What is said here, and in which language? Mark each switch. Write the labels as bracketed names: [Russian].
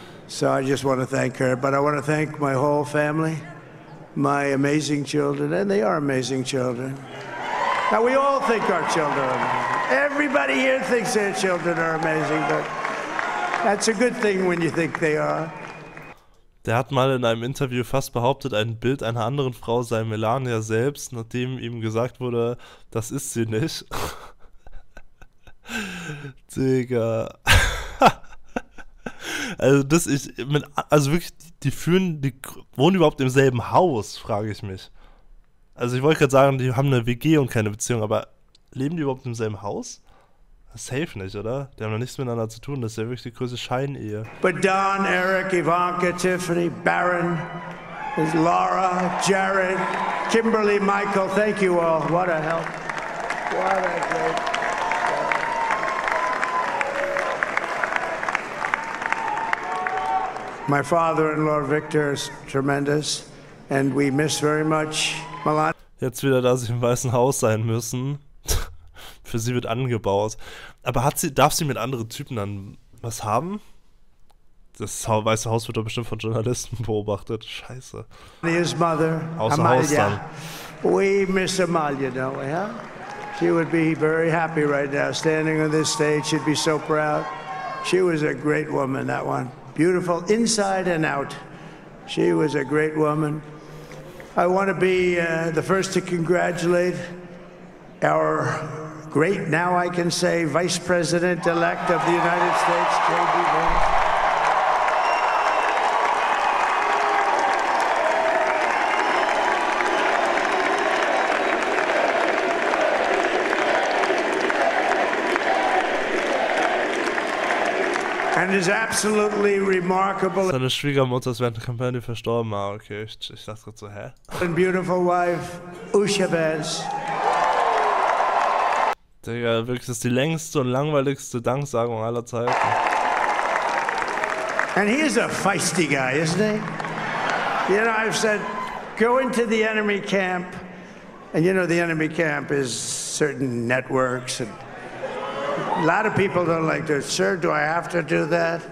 [English] So I just want to thank her. But I want to thank my whole family. my amazing children, and they are amazing children. Now, we all think our children are amazing. Everybody here thinks their children are amazing, but that's a good thing when you think they are. [German] Der hat mal in einem Interview fast behauptet, ein Bild einer anderen Frau sei Melania selbst, nachdem ihm gesagt wurde, das ist sie nicht. Digga. Also wirklich, die wohnen überhaupt im selben Haus, frage ich mich. Also ich wollte gerade sagen, die haben eine WG und keine Beziehung, aber leben die überhaupt im selben Haus? Safe nicht, oder? Die haben noch nichts miteinander zu tun, das ist ja wirklich die größte Scheinehe. [English] But Don, Eric, Ivanka, Tiffany, Barron, Laura, Jared, Kimberly, Michael, thank you all. What a help. What a great... My father-in-law Victor is tremendous, and we miss very much Melania. [German] Jetzt wieder, da sie im Weißen Haus sein müssen. Für sie wird angebaut. Aber darf sie mit anderen Typen dann was haben? Das Weiße Haus wird doch bestimmt von Journalisten beobachtet. Scheiße. [English] His mother, [German] Außer Haus dann. [English] We miss Amalia, don't we, huh? She would be very happy right now, standing on this stage. She'd be so proud. She was a great woman, that one. Beautiful inside and out. She was a great woman. I want to be the first to congratulate our great, now I can say, Vice President-elect of the United States, J.D. Vance. And is absolutely remarkable. [German] Seine Schwiegermutter ist während der Kampagne verstorben. Ah, okay, ich dachte gerade so, hä? [English] And beautiful wife, Usha Vance. [German] Digga, wirklich, das ist die längste und langweiligste Danksagung aller Zeiten. [English] And he is a feisty guy, isn't he? You know, I've said, go into the enemy camp. And you know, the enemy camp is certain networks. And a lot of people don't like to, sir, do I have to do that?